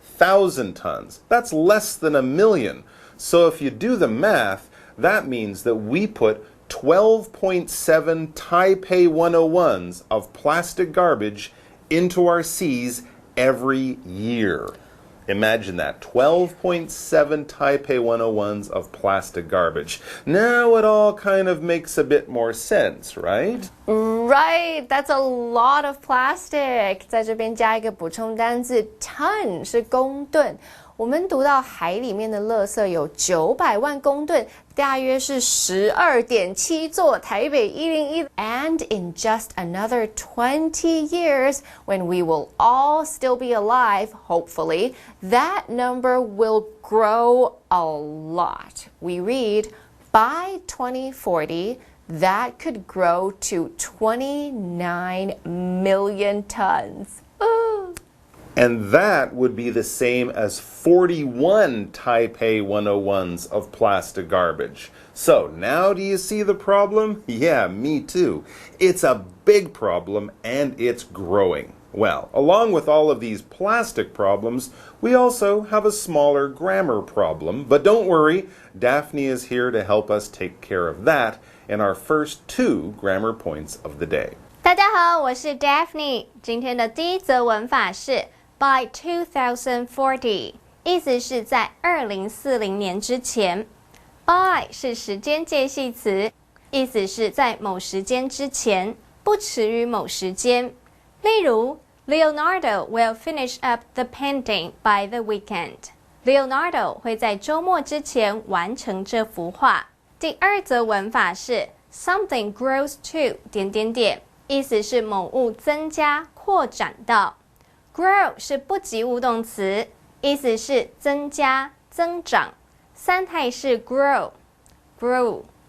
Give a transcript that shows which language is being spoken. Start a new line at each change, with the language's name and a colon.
English: 1,000 tons. That's less than a million. So if you do the math, that means that we put 12.7 Taipei 101s of plastic garbage into our seas every year. Imagine that, 12.7 Taipei 101s of plastic garbage. Now it all kind of makes a bit more sense, right? Right, that's a lot of plastic.
Chinese: 在这边加一个补充单字 ton 是公吨。我们读到海里面的垃圾有900万公吨，大约是12.7座台北101。
English: And in just another 20 years, when we will all still be alive, hopefully, that number will grow a lot. We read, by 2040, that could grow to 29 million tons. And that would be the same as 41 Taipei 101s of plastic garbage. So now do you see the problem? Yeah, me too. It's a big problem and it's growing. Well, along with all of these plastic problems, we also have a smaller grammar problem. But don't worry, Daphne is here to help us take care of that in our first 2 grammar points of the day.
Chinese: 大家好，我是 Daphne。今天的第一则文法是 by 2040，意思是在2040年之前。 by 是时间介系词，意思是在某时间之前，不迟于某时间。例如
English: Leonardo will finish up the painting by the weekend.
Chinese: Leonardo 会在周末之前完成这幅画。第二则文法是
English: something grows to
Chinese: 意思是某物增加、扩展到。 grow 是不及物动词，意思是增加、增长。三态式 grow grown。